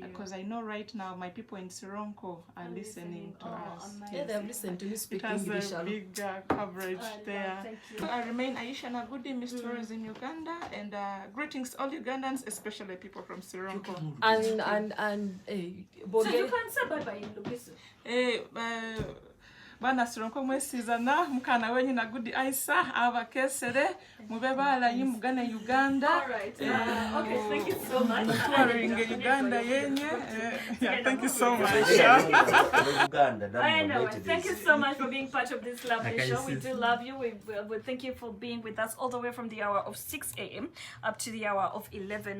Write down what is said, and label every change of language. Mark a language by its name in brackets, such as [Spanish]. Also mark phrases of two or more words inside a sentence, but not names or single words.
[English] Because I know right now my people in Sironko are listening to us. amazing. Yeah, they've listened to me speak It has English. a big coverage I love- there. thank you. I remain Aisha Nagudi, Miss Tourism Uganda, and greetings all Ugandans, especially people from Sironko. And So you Boge, can say bye bye in Lugisa. [Masaaba] Bana Sironko mwesizana mukana wenyu Nagudi Aisa abakesere mube balayi mugane Uganda. [English] All right. Okay, thank you so much. Touring Uganda yenye. Yeah, thank you so much. Uganda, I know. Thank you so much for being part of this lovely show. We do love you. We thank you for being with us all the way from the hour of 6 a.m. up to the hour of 11.